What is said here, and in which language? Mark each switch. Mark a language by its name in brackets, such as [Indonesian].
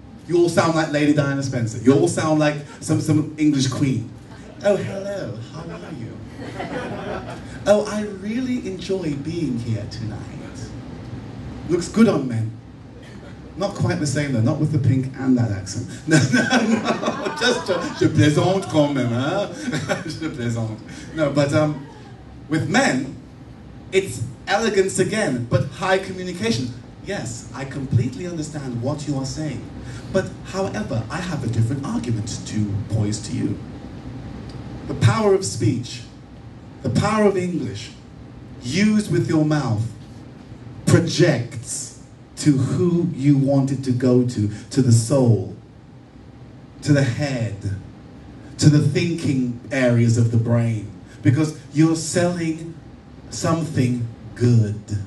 [English] You all sound like Lady Diana Spencer. You all sound like some English queen. Oh, hello, how are you? Oh, I really enjoy being here tonight. Looks good on men. Not quite the same though, not with the pink and that accent. No, just, [French] je plaisante quand même, hein? Je plaisante. [English] No, but with men, it's elegance again, but high communication. Yes, I completely understand what you are saying. But however, I have a different argument to pose to you. The power of speech, the power of English, used with your mouth, projects to who you want it to go to the soul, to the head, to the thinking areas of the brain, because you're selling something good.